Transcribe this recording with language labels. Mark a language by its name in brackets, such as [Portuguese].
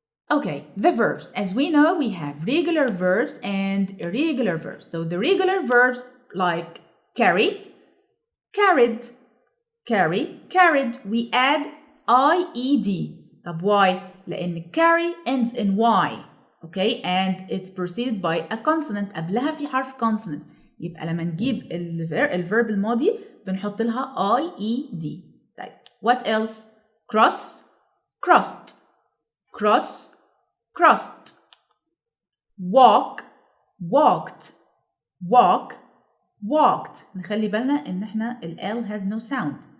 [English] Okay, the verbs. As we know, we have regular verbs and irregular verbs. So the regular verbs like carry, carried, carry, carried. We add IED. طب why؟ لأن carry ends in Y. Okay, and it's preceded by a consonant. [Arabic] قبلها في حرف consonant. يبقى لما نجيب الverb الماضي بنحط لها IED. [English] طيب what else؟ cross, crossed, cross, crossed. walk, walked, walk, walked. [Arabic] نخلي بالنا إن إحنا ال L has no sound.